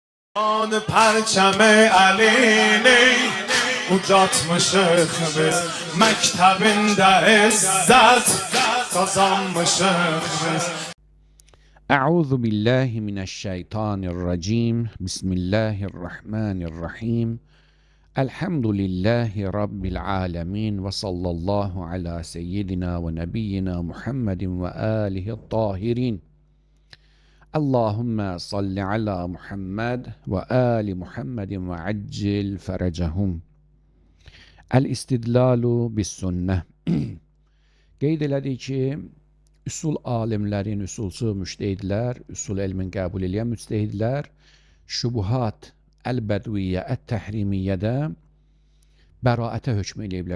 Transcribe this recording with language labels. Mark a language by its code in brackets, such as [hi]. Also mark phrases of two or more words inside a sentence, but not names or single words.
[az] آن پرچم علینی ucatmışıq biz məktəbində izzət qazanmışıq biz. [ar] أعوذ بالله من الشيطان الرجيم بسم الله الرحمن الرحيم الحمد لله رب العالمين وصلى الله على سيدنا ونبينا محمد وآله الطاهرين اللهم صل على محمد وآل محمد وعجل فرجهم. الاستدلال بالسنة. [az] Qeyd elədik ki, üsul alimlərin, üsulçu müştehidlər, üsul elmin qəbul edən müctehidlər, şubuhat, əl-bədviyyə, ət-təhrimiyyədə bəraətə hökm eləyiblər.